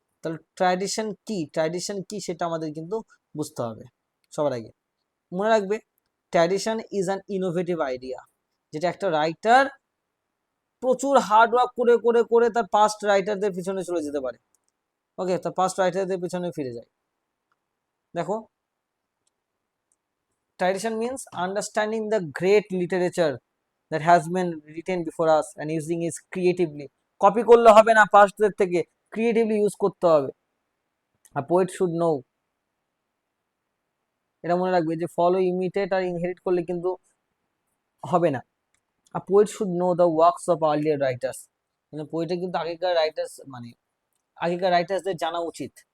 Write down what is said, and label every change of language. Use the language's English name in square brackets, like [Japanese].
[Bangla] তাহলে ট্র্যাডিশন কি, ট্র্যাডিশন কি সেটা আমাদের কিন্তু বুঝতে হবে সবার আগে। মনে রাখবে, [English] tradition is an innovative idea, [Bangla] যেটা একটা রাইটার প্রচুর হার্ড ওয়ার্ক করে করে করে তার পাস্ট রাইটারদের পিছনে চলে যেতে পারে। ওকে, তার পাস্ট রাইটারদের পিছনে ফিরে যায়। [English] দেখো, tradition means understanding the great literature that has been written before us and using it creatively. [Bangla] Copy করলে হবে না, পাস্টদের থেকে ক্রিয়েটিভলি ইউজ করতে হবে। [English] আর poet should know, [Bangla] এটা মনে রাখবে যে ফলো, ইমিটেট আর ইনহেরিট করলে কিন্তু হবে না। [English] আর poet should know the works of earlier writers, [Bangla] মানে পোয়েটে কিন্তু আগেকার রাইটার্স, মানে আগেকার রাইটার্সদের জানা উচিত।